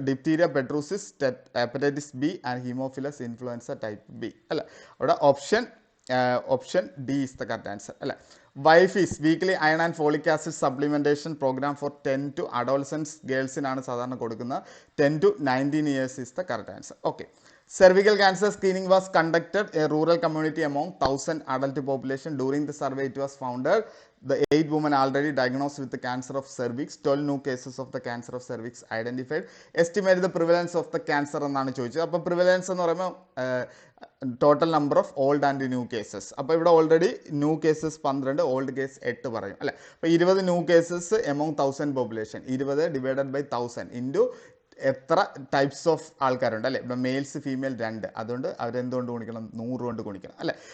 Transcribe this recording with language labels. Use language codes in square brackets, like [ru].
[en] Diphtheria, പെട്രൂസിസ്, hepatitis B and Haemophilus influenza type B അല്ല. അവിടെ option D is the correct answer അല്ലെ. വൈഫീസ് weekly iron and folic acid supplementation programme four 10 to adolescence ഗേൾസിനാണ് [ml] സാധാരണ കൊടുക്കുന്നത്. [en] 10 to 19 years is the correct answer. Okay, cervical cancer screening was conducted in a rural community among 1000 adult population. During the survey, it was found the 8 women already diagnosed with the cancer of cervix. 12 new cases of the cancer of cervix identified. Estimate the prevalence of the cancer [ml] എന്നാണ് ചോദിച്ചത്. [en] അപ്പോൾ പ്രിവലൻസ് [ml] എന്ന് പറയുമ്പോൾ [en] Total number of old and new cases. [ml] അപ്പോൾ ഇവിടെ already new cases 12, old case 8 പറയും അല്ലേ. [en] അപ്പോൾ 20 new cases among 1000 population. 20 divided by 1000 into എത്ര types of [ml] ആൾക്കാരുണ്ട് അല്ലേ. ഇവിടെ മെയിൽസ് ഫീമെയിൽ 2, അതുകൊണ്ട് അവരെന്തുകൊണ്ട് ഗുണിക്കണം? 100 കൊണ്ട് ഗുണിക്കണം അല്ലേ.